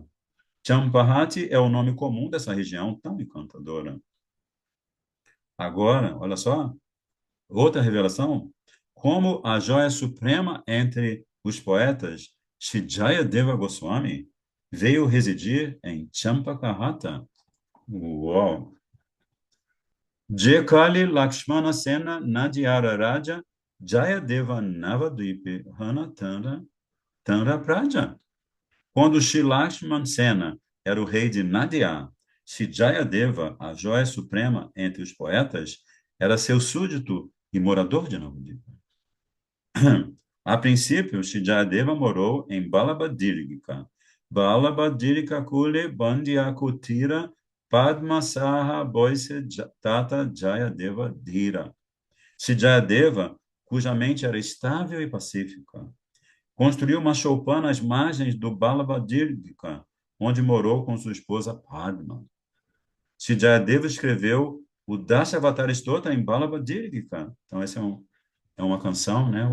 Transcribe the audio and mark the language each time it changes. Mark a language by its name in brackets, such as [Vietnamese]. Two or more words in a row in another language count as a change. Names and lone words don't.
[Portuguese] Champahati é o nome comum dessa região tão encantadora. Agora, olha só, outra revelação, como a joia suprema entre os poetas, Sri Jayadeva Goswami veio residir em Champakahata. Uau! [Bangla] যেকালে লক্ষ্মণ সেন নদীয়ার রাজা জয়দেব নবদ্বীপে হন তাঁর প্রজা. [Portuguese] Quando Sri Lakshmana Sena era o rei de Nadia, Sri Jayadeva, a joia suprema entre os poetas, era seu súdito e morador de Navadvipa. A princípio, Sri Jayadeva morou em Balabhadirika. [Bangla] বল্লালদীর্ঘিকা কূলে বান্ধি কুটির পদ্মাসহ বসি তথা জয়দেব ধীর. [Portuguese] Sri Jayadeva, cuja mente era estável e pacífica, construiu uma choupana às margens do Balabhadirika, onde morou com sua esposa Padma. Sri Jayadeva escreveu o Dashavatara Stota em Balabhadirika. Então, essa é uma canção, né?